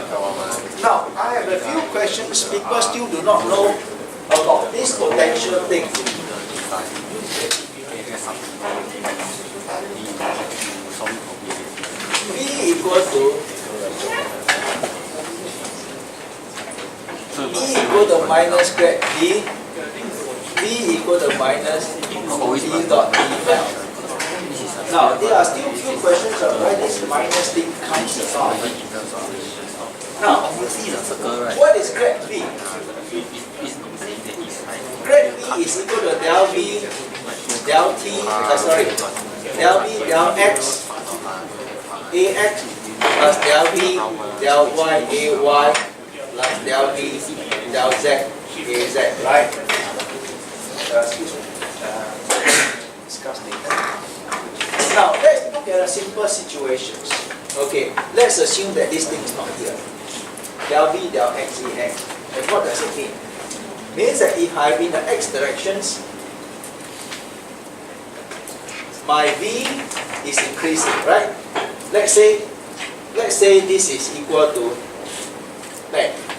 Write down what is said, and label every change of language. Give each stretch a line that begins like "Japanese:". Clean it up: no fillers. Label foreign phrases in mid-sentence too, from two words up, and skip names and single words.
English: Now, I have a few questions. People still do not know about this potential thing. V equal to minus grad V. V equal to minus V dot dl. Now, there are still few questions of why this minus thing comes about. Now, what is grad V? Grad V is equal to del V, del T, del V, del X, AX, plus del V, del Y, AY, plus del V, del Z, AZ, right? Excuse me. Disgusting. a simple situations. Okay, let's assume that this thing is not here. Del V del X EX. And what does it mean? Means that if I'm in the X directions, my V is increasing, right? Let's say this is equal to 10.